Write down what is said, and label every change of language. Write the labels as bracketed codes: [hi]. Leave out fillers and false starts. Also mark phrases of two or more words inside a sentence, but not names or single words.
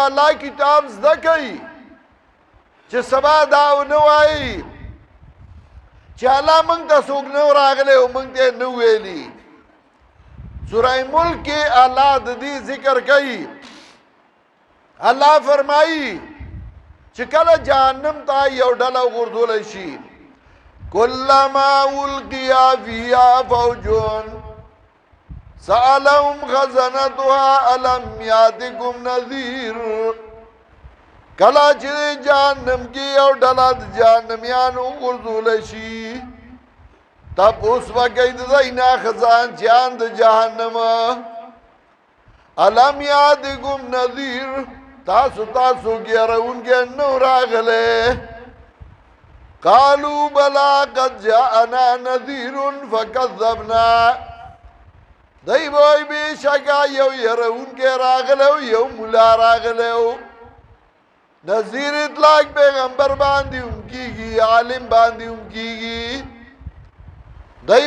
[ps] الله کتاب زده کوئ چې سبا دا ونه وایي چې الله موږ ته څوک نه راغلی او موږ ته نه ویلي سوره ملک کې الله د دې ذکر کوي الله فرمایي چې کله جهنم ته یو ډله غورځولی شي [ar] کلما القیا فیها فوج سألهم خزنتها الم یاتکم نذیر [ps] کله چې جهنم کې یو ډله د جهنمیانو غورځولی شي تپوس به کوي د دوی نه خزانچیان د جهنم [ar] الم یاتکم نذیر [ps] تاسو څوک یروونکی نه راغلی قالوا [ar] بلا قد جاءنا نذیر فکذبنا [ps] دی وای بشکا یو یروونکی راغلی یو مولا راغلی نذیر اطلاق پیغمبر باندې هم کیږي عالم باندې هم کیږي دی